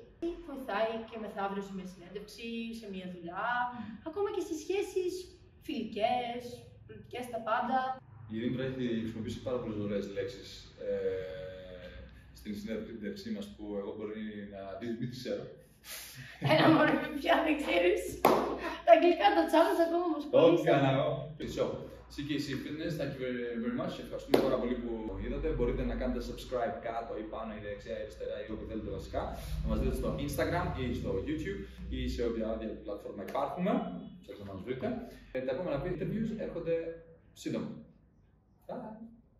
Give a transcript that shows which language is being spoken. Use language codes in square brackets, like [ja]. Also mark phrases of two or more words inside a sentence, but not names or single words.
[el] Βοηθάει και μεθαύριο σε μια συνέντευξη, σε μια δουλειά, ακόμα και στις σχέσεις φιλικές, πολιτικές, τα πάντα. Η Δήμητρα έχει χρησιμοποιήσει πάρα πολλές ωραίες λέξεις στην συνέντευξή μας που εγώ μπορεί να μην τις ξέρω. Ένα μόνο πια δεν ξέρεις. Τα αγγλικά τα τσάβας ακόμα όμως πολύ. Όχι, κανένα εγώ. [en] CKC Fitness, thank you very much. [el] Ευχαριστούμε πάρα πολύ που είδατε. Μπορείτε να κάνετε subscribe κάτω ή πάνω ή δεξιά ή αριστερά ή όπου θέλετε βασικά. Να μας δείτε στο Instagram ή στο YouTube ή σε όποια άλλη πλατφόρμα υπάρχουμε. Ψάξτε να μας βρείτε. Τα επόμενα interviews έρχονται σύντομα. Bye.